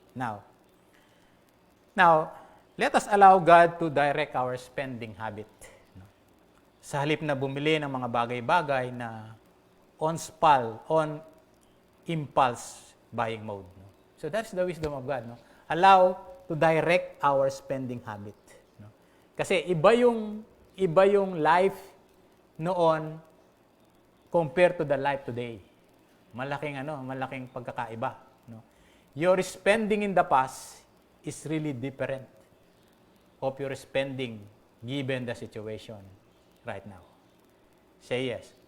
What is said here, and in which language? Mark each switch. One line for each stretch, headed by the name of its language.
English: Now, let us allow God to direct our spending habit. No?
Filipino: Sa halip na bumili ng mga bagay-bagay na
English: on impulse buying mode. No? So that's the wisdom of God. No? Allow to direct our spending habit. No?
Filipino: Kasi iba yung life noon
English: compared to the life today.
Filipino: Malaking pagkakaiba.
English: No? Your spending in the past is really different of your spending given the situation right now. Say yes.